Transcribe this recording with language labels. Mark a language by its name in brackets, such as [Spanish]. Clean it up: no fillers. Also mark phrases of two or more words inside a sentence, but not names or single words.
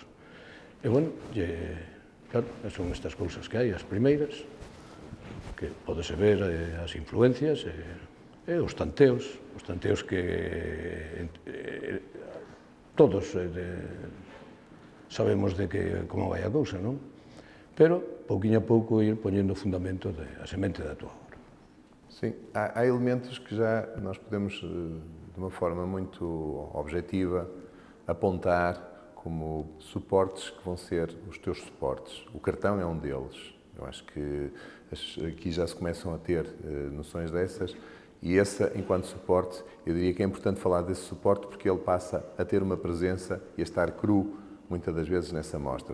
[Galician] E, bueno, claro, son estas cousas que hai, as primeiras, que podese ver as influencias e os tanteos que todos sabemos de como vai a cousa, non? Pero, pouquinho a pouco, ir poñendo o fundamento a semente da tua obra. [Portuguese] Sim, há elementos que já nós podemos, de uma forma muito objetiva, apontar como suportes que vão ser os teus suportes. O cartão é um deles. Eu acho que aqui já se começam a ter noções dessas, e essa, enquanto suporte, eu diria que é importante falar desse suporte porque ele passa a ter uma presença e a estar cru, muitas das vezes, nessa mostra.